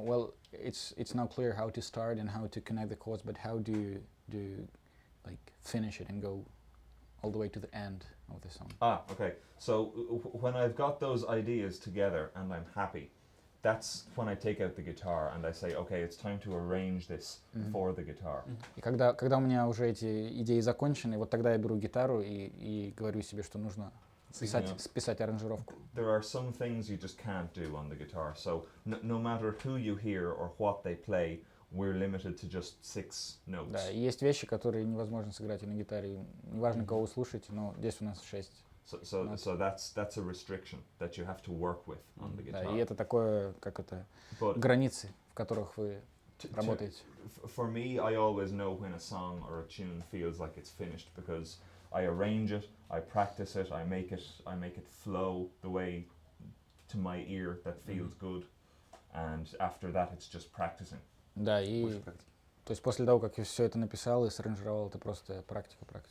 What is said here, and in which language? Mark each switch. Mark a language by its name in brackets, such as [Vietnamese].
[English] Well, it's not clear how to start and how to connect the chords, but how do you like finish it and go all the way to the end of the song? Okay. So when I've got those ideas together and I'm happy, that's when I take out the guitar and I say, okay, it's time to arrange this for the guitar. [Russian] И когда у меня уже эти идеи закончены, вот тогда я беру гитару и говорю себе, что нужно списать аранжировку. [English] There are some things you just can't do on the guitar. So no matter who you hear or what they play, we're limited to just 6 notes. [Russian] Да, и есть вещи, которые невозможно сыграть и на гитаре. Неважно, кого вы слушаете, но здесь у нас 6. [English] So that's a restriction that you have to work with on the guitar. [Russian] Да, и это такое, как это, границы, в которых вы работаете. [English] For me, I always know when a song or a tune feels like it's finished because I arrange it, I practice it, I make it flow the way to my ear that feels good, and after that it's just practicing. [Russian] Да, и то есть после того, как я все это написал и саранжировал, это просто практика.